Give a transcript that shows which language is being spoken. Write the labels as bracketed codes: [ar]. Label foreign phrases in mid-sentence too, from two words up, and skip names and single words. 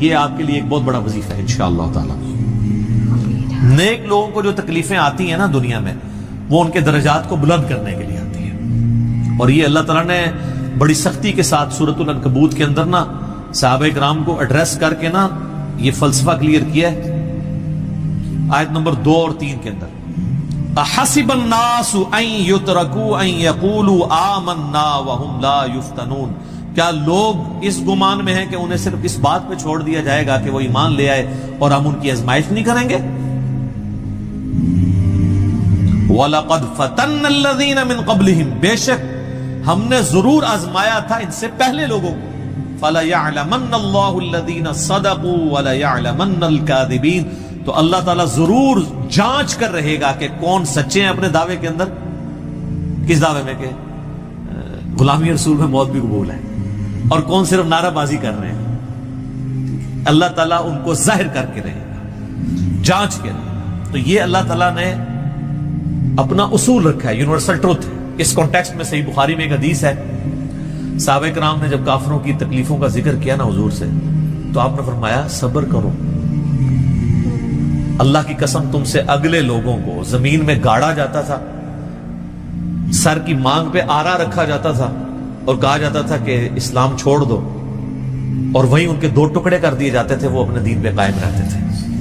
[ur] یہ آپ کے لیے ایک بہت بڑا وظیفہ ہے [ar] إن شاء الله تعالى. [ur] نیک لوگوں کو جو تکلیفیں آتی ہیں نا دنیا میں، وہ ان کے درجات کو بلند کرنے کے لیے آتی ہے. اور یہ اللہ تعالیٰ نے بڑی سختی کے ساتھ سورۃ العنکبوت کے اندر نا صحابہ کرام کو ایڈریس کر کے نا یہ فلسفہ کلیئر کیا ہے. آیت نمبر 2 اور 3 کے اندر, [ar] أحسب الناس أن يتركوا أن يقولوا آمنا وهم لا يفتنون. [ur] کیا لوگ اس گمان میں ہیں کہ انہیں صرف اس بات پہ چھوڑ دیا جائے گا کہ وہ ایمان لے آئے اور ہم ان کی آزمائش نہیں کریں گے? [ar] ولقد فتنا الذين من قبلهم, [ur] بے شک ہم نے ضرور آزمایا تھا ان سے پہلے لوگوں کو. [ar] فلا يعلمن الله الذين صدقوا ولا يعلمن الكاذبين. [ur] تو اللہ تعالیٰ ضرور جانچ کر رہے گا کہ کون سچے ہیں اپنے دعوے کے اندر. کس دعوے میں? کہ غلامی رسول میں موت بھی قبول ہے، اور کون صرف نعرہ بازی کر رہے ہیں. اللہ تعالیٰ ان کو ظاہر کر کے رہے گا، جانچ کے. تو یہ اللہ تعالیٰ نے اپنا اصول رکھا ہے, [en] universal truth [ur] है। اس کانٹیکسٹ میں صحیح بخاری میں ایک حدیث ہے صحابہ کرام نے جب کافروں کی تکلیفوں کا ذکر کیا نا حضور سے تو آپ نے فرمایا صبر کرو، اللہ کی قسم تم سے اگلے لوگوں کو زمین میں گاڑا جاتا تھا، سر کی مانگ پہ آرا رکھا جاتا تھا اور کہا جاتا تھا کہ اسلام چھوڑ دو، اور وہیں ان کے 2 ٹکڑے کر دیے جاتے تھے، وہ اپنے دین پہ قائم رہتے تھے۔